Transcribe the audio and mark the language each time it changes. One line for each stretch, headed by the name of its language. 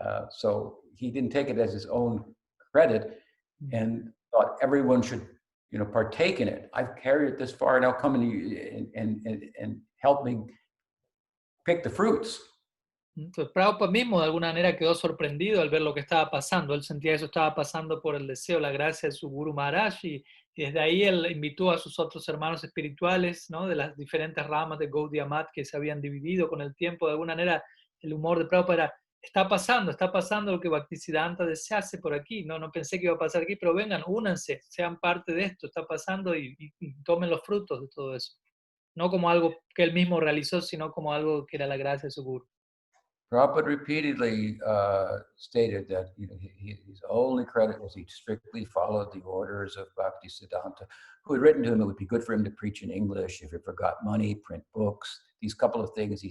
English: So he didn't take it as his own credit and thought everyone should, partake in it. I've carried it this far, now come and help me pick the fruits.
Spanish: Entonces Prabhupada mismo de alguna manera quedó sorprendido al ver lo que estaba pasando. Él sentía que eso estaba pasando por el deseo, la gracia de su Guru Maharaj, y Y desde ahí él invitó a sus otros hermanos espirituales, ¿no? De las diferentes ramas de Gaudiya Math que se habían dividido con el tiempo. De alguna manera, el humor de Prabhupada era, está pasando lo que Bhaktisiddhanta desease por aquí. No pensé que iba a pasar aquí, pero vengan, únanse, sean parte de esto, está pasando y tomen los frutos de todo eso. No como algo que él mismo realizó, sino como algo que era la gracia de su guru.
English: Prabhupada repeatedly stated that his only credit was he strictly followed the orders of Bhaktisiddhanta, who had written to him it would be good for him to preach in English if he forgot money, print books, these couple of things.